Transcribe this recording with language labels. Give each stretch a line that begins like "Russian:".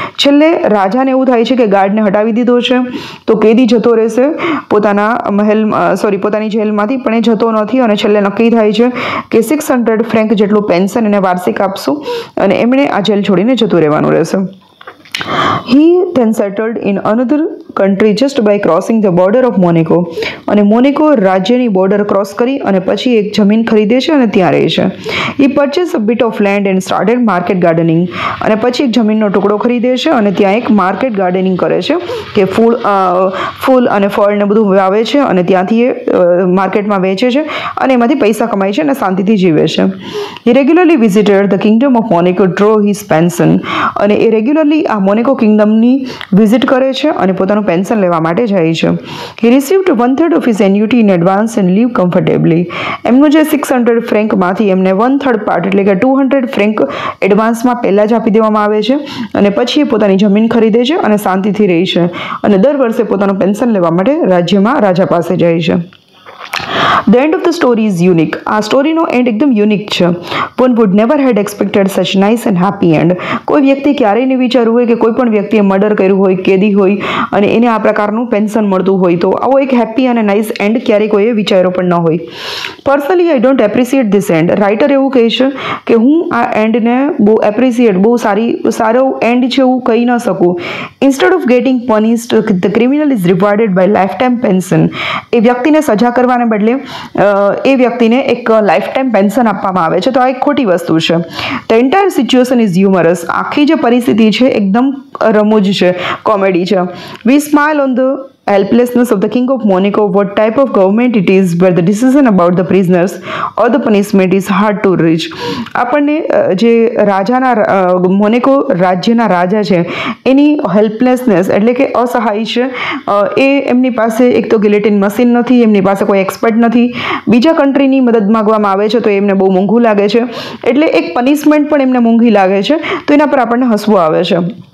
Gujarati: છેલ્લે રાજાને એવું થાય છે કે ગાર્ડને હટાવી દીધો છે તો કેદી જતો રહેશે પોતાની જેલમાંથી, પણ એ જતો નથી અને છેલ્લે નક્કી થાય છે કે 600 ફ્રેન્ક જેટલું પેન્શન એને વાર્ષિક આપશું અને એમણે આ જેલ છોડીને જતું રહેવાનું રહેશે.
English: He then settled in another country just by crossing the border of Monaco.
Gujarati: અને મોનેકો રાજ્યની બોર્ડર ક્રોસ કરી અને પછી એક જમીન ખરીદે છે અને ત્યાં રહે છે.
English: He purchased a bit of land and started market gardening.
Gujarati: અને પછી એક જમીનનો ટુકડો ખરીદે છે અને ત્યાં એક માર્કેટ ગાર્ડનિંગ કરે છે કે ફૂલ અને ફળ ને બધું વાવે છે અને ત્યાંથી એ માર્કેટમાં વેચે છે અને એમાંથી પૈસા કમાય છે અને શાંતિથી જીવે છે.
English: He regularly visited the kingdom of Monaco to draw his pension.
Gujarati: અને એ રેગ્યુલરલી આ મોનેકો કિંગડમની વિઝિટ કરે છે અને પોતાનું પેન્શન લેવા માટે જાય છે.
English: He received 1/3 of his annuity in advance and live comfortably.
Gujarati: એમનું જે 600 ફ્રેન્કમાંથી એમને 1/3 પાર્ટ એટલે કે 200 ફ્રેન્ક એડવાન્સમાં પહેલાં જ આપી દેવામાં આવે છે અને પછી એ પોતાની જમીન ખરીદે છે અને શાંતિથી રહે છે અને દર વર્ષે પોતાનું પેન્શન લેવા માટે રાજ્યમાં રાજા પાસે જાય છે.
English: The end of the story is unique.
Gujarati: આ સ્ટોરીનો એન્ડ એકદમ યુનિક છે.
English: One would never had expected such nice and happy end.
Gujarati: કોઈ વ્યક્તિ ક્યારેય નહીં વિચાર્યું હોય કે કોઈ પણ વ્યક્તિએ મર્ડર કર્યું હોય, કેદી હોય અને એને આ પ્રકારનું પેન્શન મળતું હોય, તો આવો એક હેપી અને નાઇસ એન્ડ ક્યારેય કોઈએ વિચાર્યો પણ ન હોય.
English: Personally I don't appreciate this end.
Gujarati: Writer એવું કહે છે કે હું આ એન્ડને બહુ એપ્રિસિએટ, બહુ સારો એન્ડ છે એવું કહી ન શકું.
English: Instead of getting punished, the criminal is rewarded by life time pension.
Gujarati: એ વ્યક્તિને સજા કરવાને બદલે એ વ્યક્તિને એક લાઈફ ટાઈમ પેન્શન આપવામાં આવે છે, તો આ એક ખોટી વસ્તુ છે.
English: The entire situation is humorous.
Gujarati: આખી જે પરિસ્થિતિ છે એકદમ રમૂજ છે, કોમેડી છે.
English: We smile on the helplessness of the king of Monaco, what type of government it is where the decision about the prisoners or the punishment is hard to reach.
Gujarati: આપણને જે રાજાના મોનેકો રાજ્યના રાજા છે એની હેલ્પલેસનેસ એટલે કે અસહાય છે. એ એમની પાસે એક તો ગિલેટિન મશીન નથી, એમની પાસે કોઈ એક્સપર્ટ નથી, બીજા કન્ટ્રીની મદદ માગવામાં આવે છે તો એમને બહુ મોંઘું લાગે છે, એટલે એક પનિશમેન્ટ પણ એમને મોંઘી લાગે છે, તો એના પર આપણને હસવું આવે છે.